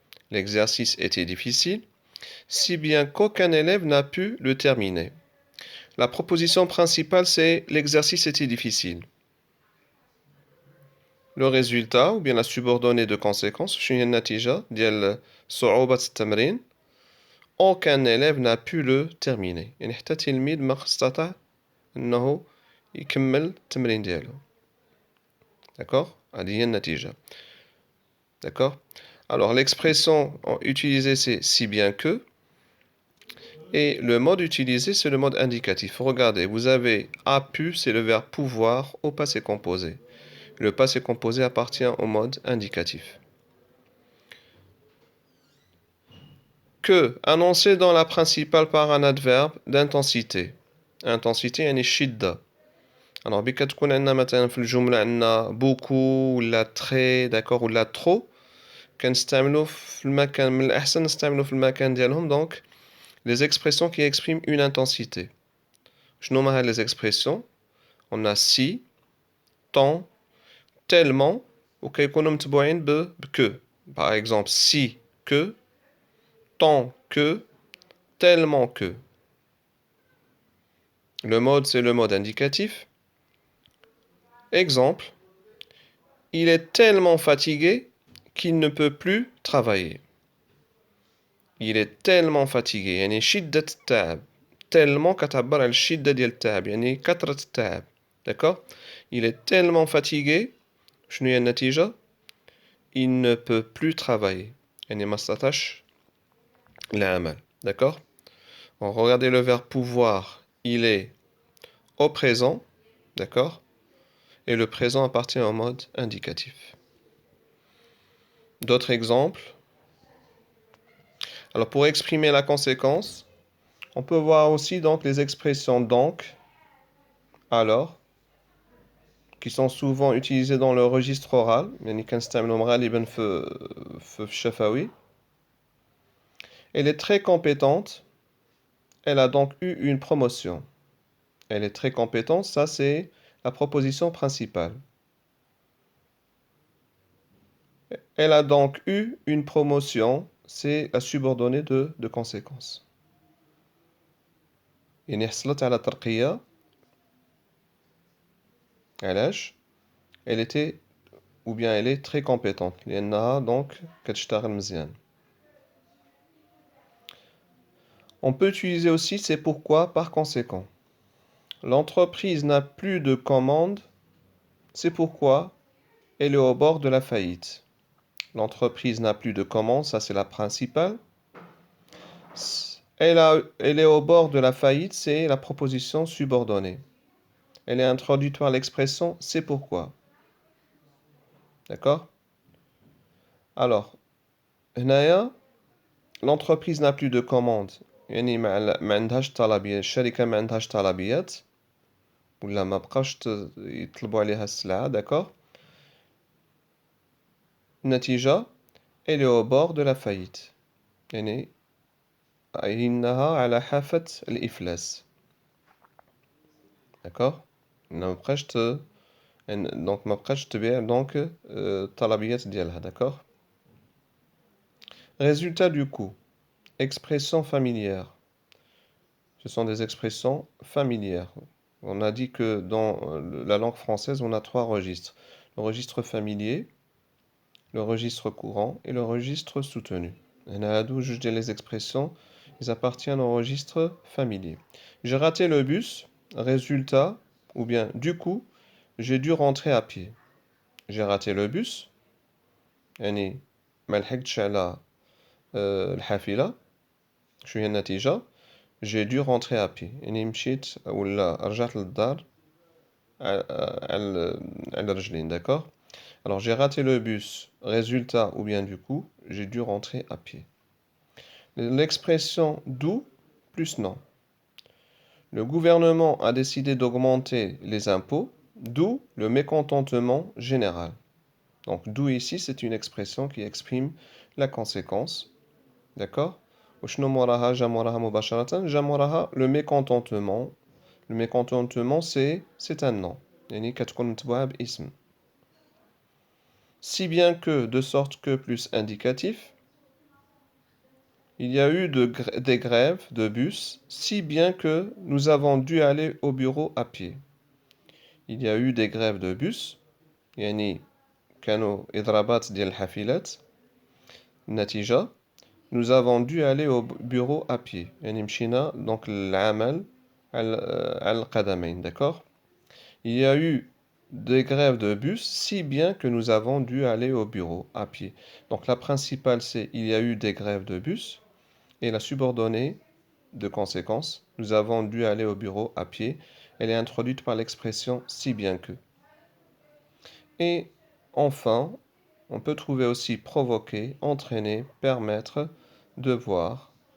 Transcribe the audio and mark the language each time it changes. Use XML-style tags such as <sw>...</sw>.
<fr>L'exercice était difficile, si bien qu'aucun élève n'a pu le terminer. La proposition principale, c'est l'exercice était difficile. Le résultat, ou bien la subordonnée de conséquence,</fr> <ar>شنو هي النتيجة ديال صعوبة التمرين.</ar> <fr>Aucun élève n'a pu le terminer.</fr> <ar>يعني حتى تلميذ ما استطاع أنه يكمل التمرين ديالو.</ar> <fr>D'accord?</fr> <ar>هذه هي النتيجة. D'accord?</ar> <fr>Alors, l'expression utilisée, c'est si bien que. Et le mode utilisé, c'est le mode indicatif. Regardez, vous avez a pu, c'est le verbe pouvoir au passé composé. Le passé composé appartient au mode indicatif. Que, annoncé dans la principale par un adverbe d'intensité.</fr> <ar>Intensité, يعني شدة. Alors, بك تكون عندنا مثلا في الجملة عندنا beaucoup ولا très, d'accord, ولا trop. كنستعملو في المكان من الأحسن نستعملو في المكان ديالهم donc les expressions qui expriment une intensité. شنو هما هاد</ar> <fr>les expressions? On a si, tant, tellement</fr> <ar>وكيكونوا متبوعين ب</ar> <fr>que. Par exemple, si que, tant que, tellement que. Le mode, c'est le mode indicatif. Exemple, il est tellement fatigué qu'il ne peut plus travailler. Il est tellement fatigué</fr> <ar>يعني شدة التعب. tellement كتعبر على الشدة ديال التعب يعني كثرة التعب.</ar> <fr>D'accord? Il est tellement fatigué.</fr> <ar>شنو هي النتيجة?</ar> <fr>Il ne peut plus travailler.</fr> <ar>يعني ما استطاعش العمل. D'accord?</ar> <fr>Regardez le verbe pouvoir. Il est au présent. D'accord? Et le présent appartient au mode indicatif. D'autres exemples. Alors pour exprimer la conséquence, on peut voir aussi donc les expressions donc, alors, qui sont souvent utilisées dans le registre oral.</fr> <ar>يعني كنستعملوهم غالبا في الشفوي.</ar> <fr>Elle est très compétente. Elle a donc eu une promotion. Elle est très compétente, ça c'est la proposition principale. Elle a donc eu une promotion, c'est la subordonnée de conséquence.</fr> <ar>يعني حصلت على ترقية. علاش؟</ar> <fr>Elle était ou bien elle est très compétente.</fr> <ar>لأنها</ar> <fr>donc</fr> <ar>كتشتغل مزيان.</ar> <fr>On peut utiliser aussi c'est pourquoi par conséquent. L'entreprise n'a plus de commandes, c'est pourquoi elle est au bord de la faillite. L'entreprise n'a plus de commandes, ça c'est la principale. Elle est au bord de la faillite, c'est la proposition subordonnée. Elle est introduite par l'expression c'est pourquoi. D'accord? Alors,</fr> <ar>هنايا</ar> <fr>l'entreprise n'a plus de commandes.</fr> <ar>يعني ما عندهاش طلبيات، الشركة ما عندهاش طلبيات ولا ما بقاوش يطلبوا عليها السلعة.</ar> <fr>d'accord. النتيجة elle est au bord de la faillite.</fr> <ar>يعني إنها على حافة الإفلاس.</ar> <fr>d'accord.</fr> <ar>ما بقاش donc ما بقاش تبيع donc الطلبيات ديالها.</ar> <fr>d'accord. Résultat du coup. Expressions familières. Ce sont des expressions familières. On a dit que dans la langue française, on a 3 registres. Le registre familier, le registre courant et le registre soutenu. Les expressions, ils appartiennent au registre familier. J'ai raté le bus, résultat, ou bien du coup, j'ai dû rentrer à pied. J'ai raté le bus,</fr> <ar>يعني ما لحقتش على الحافلة. شو هي النتيجة؟</ar> <fr>j'ai dû rentrer à pied.</fr> <ar>يعني مشيت ولا رجعت للدار على رجلين, d'accord?</ar> <fr>Alors j'ai raté le bus. Résultat ou bien du coup, j'ai dû rentrer à pied. L'expression d'où plus non. Le gouvernement a décidé d'augmenter les impôts, d'où le mécontentement général. Donc d'où ici, c'est une expression qui exprime la conséquence. D'accord?</fr> <ar>وشنو موراها جا موراها مباشرة جا موراها le mécontentement.</ar> <fr>Le mécontentement, c'est un nom.</fr> <ar>يعني كتكون متبوعة باسم.</ar> <fr>Si bien que, de sorte que plus indicatif, il y a eu des grèves de bus, si bien que nous avons dû aller au bureau à pied. Il y a eu des grèves de bus,</fr> <ar>يعني كانوا إضرابات ديال الحافلات. النتيجة</ar> <fr>nous avons dû aller au bureau à pied.</fr> <ar>يعني مشينا donc العمل على القدمين, d'accord?</ar> <fr>Il y a eu des grèves de bus, si bien que nous avons dû aller au bureau à pied. Donc la principale, c'est il y a eu des grèves de bus. Et la subordonnée, de conséquence, nous avons dû aller au bureau à pied. Elle est introduite par l'expression si bien que. Et enfin, on peut trouver aussi provoquer, entraîner, permettre, devoir.</fr>